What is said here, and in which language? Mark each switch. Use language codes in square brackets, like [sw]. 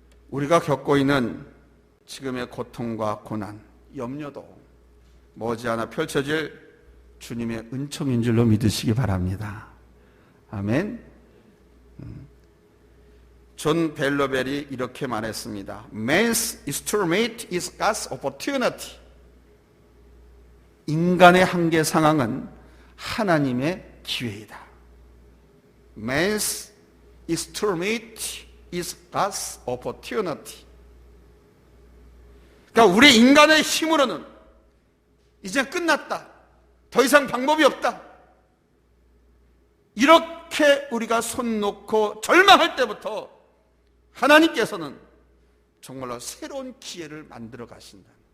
[ko] 우리가 겪고 있는 지금의 고통과 고난, 염려도 머지않아 펼쳐질 주님의 은총인 줄로 믿으시기 바랍니다. 아멘. 존 벨로벨이 이렇게 말했습니다. [en] Man's extremity is God's opportunity. [ko] 인간의 한계 상황은 하나님의 기회이다. [en] Man's extremity is God's opportunity. [ko] 그러니까 우리 인간의 힘으로는 이제 끝났다. 더 이상 방법이 없다. 이렇게 우리가 손 놓고 절망할 때부터 하나님께서는 정말로 새로운 기회를 만들어 가신다.